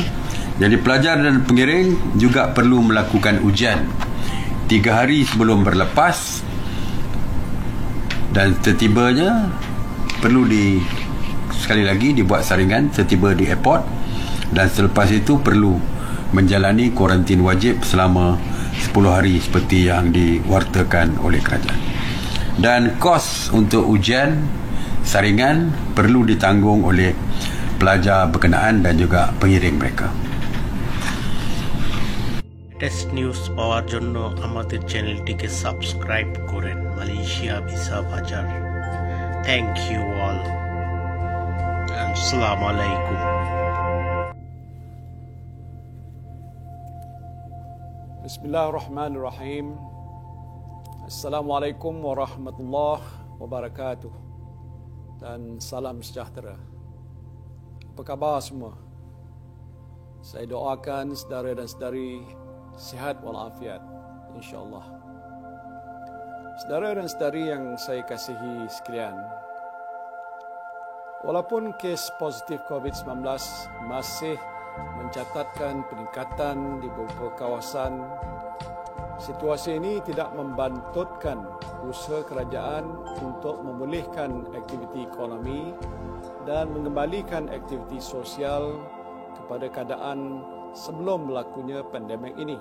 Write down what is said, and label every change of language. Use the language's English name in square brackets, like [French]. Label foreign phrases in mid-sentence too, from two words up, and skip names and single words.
[Malay] Jadi pelajar dan pengiring juga perlu melakukan ujian 3 hari sebelum berlepas, dan setibanya perlu sekali lagi dibuat saringan setiba di airport, dan selepas itu perlu menjalani kuarantin wajib selama 10 hari seperti yang diwartakan oleh kerajaan. Dan kos untuk ujian saringan perlu ditanggung oleh pelajar berkenaan dan juga pengiring mereka. [Bangla] টেস্ট নিউজ পাওয়ার জন্য আমাদের চ্যানেলটিকে সাবস্ক্রাইব করেন। মালয়েশিয়া ভিসা বাজার। [English] Thank you all. [Arabic] السلام عليكم. بسم الله الرحمن الرحيم. السلام عليكم ورحمة الله وبركاته. [Malay] Dan salam sejahtera. Apa khabar semua? Saya doakan saudara dan saudari sihat walafiat, insya-Allah. Saudara dan saudari yang saya kasihi sekalian, walaupun kes positif COVID-19 masih mencatatkan peningkatan di beberapa kawasan, situasi ini tidak membantutkan usaha kerajaan untuk memulihkan aktiviti ekonomi dan mengembalikan aktiviti sosial kepada keadaan sebelum berlakunya pandemik ini.